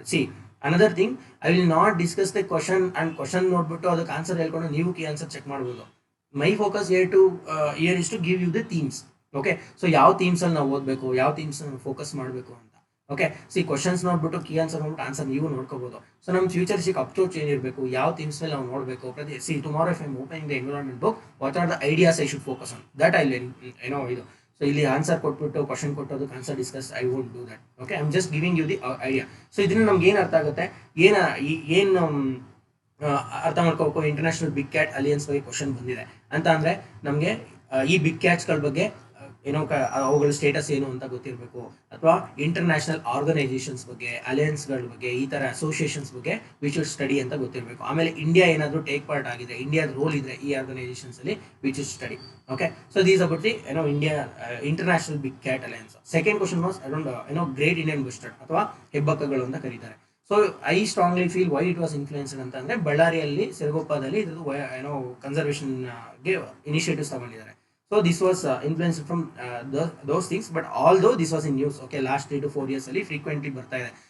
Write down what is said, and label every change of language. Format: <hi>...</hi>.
<en>See, another thing, I will not discuss the question and question</en> <kn>ನೋಡ್ಬಿಟ್ಟು ಅದಕ್ಕೆ answer ಹೇಳ್ಕೊಂಡು ನೀವು ಕೀ ಆನ್ಸರ್ ಚೆಕ್ ಮಾಡ್ಬೋದು.</kn> <en>My focus here is to give you the themes.</en> <kn>Okay, so ಯಾವ themes ಅಲ್ಲಿ ನಾವು ಓದಬೇಕು, ಯಾವ ಥೀಮ್ಸ್ ಫೋಕಸ್ ಮಾಡಬೇಕು ಅಂತ. ಓಕೆ, ಸಿ ಕ್ವಶನ್ಸ್ ನೋಡ್ಬಿಟ್ಟು ಕೀ ಆನ್ಸರ್ ನೋಡ್ಬಿಟ್ಟು ಆನ್ಸರ್ ನೀವು ನೋಡ್ಕೋಬಹುದು. ಸೊ ನಮ್ಮ ಫ್ಯೂಚರ್ಸಿಗೆ ಅಪ್ರೋಚ್ ಏನಿರಬೇಕು, ಯಾವ ಥೀಮ್ಸ್ ಮೇಲೆ ನಾವು ನೋಡಬೇಕು.</kn> <en>See tomorrow if I am opening the environment book, what are the ideas I should focus on, that I ಇದು.</en> <kn>ಸೊ ಇಲ್ಲಿ ಆನ್ಸರ್ ಕೊಟ್ಬಿಟ್ಟು question ಕೊಟ್ಟೋದಕ್ಕೆ answer discuss,</kn> <en>I won't do that.</en> <kn>Okay,</kn> <en>I am just giving you the idea.</en> <kn>So ಇದರಿಂದ ನಮ್ಗೆ ಏನು ಅರ್ಥ ಆಗುತ್ತೆ, ಏನು ಅರ್ಥ ಮಾಡ್ಕೋಬೇಕು, ಇಂಟರ್ನ್ಯಾಷನಲ್ ಬಿಗ್ ಕ್ಯಾಟ್ ಅಲಿಯನ್ಸ್ ಬಗ್ಗೆ ಕ್ವಶನ್ ಬಂದಿದೆ ಅಂತ ಅಂದ್ರೆ ನಮಗೆ ಈ ಬಿಗ್ ಕ್ಯಾಟ್ಸ್ಗಳ ಬಗ್ಗೆ ಅವುಗಳ ಸ್ಟೇಟಸ್ ಏನು ಅಂತ ಗೊತ್ತಿರಬೇಕು, ಅಥವಾ ಇಂಟರ್ನ್ಯಾಷನಲ್ ಆರ್ಗನೈಸೇಷನ್ಸ್ ಬಗ್ಗೆ, ಅಲಯನ್ಸ್ಗಳ ಬಗ್ಗೆ, ಈ ತರ ಅಸೋಸಿಯೇಷನ್ಸ್ ಬಗ್ಗೆ ವಿ ಶುಡ್ ಸ್ಟಡಿ ಅಂತ ಗೊತ್ತಿರಬೇಕು. ಆಮೇಲೆ ಇಂಡಿಯಾ ಏನಾದರೂ ಟೇಕ್ ಪಾರ್ಟ್ ಆಗಿದೆ, ಇಂಡಿಯಾದ ರೋಲ್ ಇದ್ರೆ ಈ ಆರ್ಗನೈಸೇಷನ್ಸ್ ಅಲ್ಲಿ we should study.</kn> <en>Okay, so these about the India international big cat alliance.</en> <kn>Second question was around great Indian bustard ಅಥವಾ ಹೆಬ್ಬಕ್ಕಗಳು ಅಂತ ಕರೀತಾರೆ.</kn> <en>so I strongly feel why it was influenced</en> <kn>ಅಂತಂದ್ರೆ ಬಳ್ಳಾರಿಯಲ್ಲಿ ಸಿರಗುಪ್ಪದಲ್ಲಿ ಇದ್ರದ್ದು ಕನ್ಸರ್ವೇಷನ್ಗೆ ಇನಿಷಿಯೇಟಿವ್ಸ್ ತಗೊಂಡಿದ್ದಾರೆ.</kn> <en>So this was influenced from those things, but although this was in news, okay, last 3 to 4 years ಅಲ್ಲಿ frequently</en> <kn>ಬರ್ತಾ ಇದೆ.</kn>